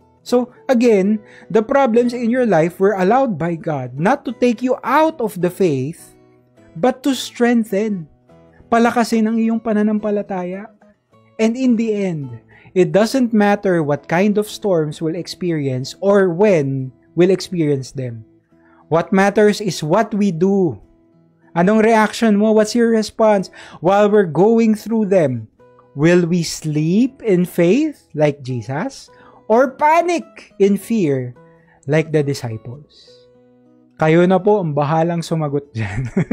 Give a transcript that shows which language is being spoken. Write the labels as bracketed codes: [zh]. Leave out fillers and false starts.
[en] So again, the problems in your life were allowed by God not to take you out of the faith, but to strengthen. [tl] Palakasin ang iyong pananampalataya. [en] And in the end, it doesn't matter what kind of storms we'll experience or when we'll experience them. What matters is what we do. [tl] Anong reaction mo? [en] What's your response while we're going through them? Will we sleep in faith like Jesus? Or panic in fear like the disciples? [tl] Kayo na po ang bahalang sumagot dyan.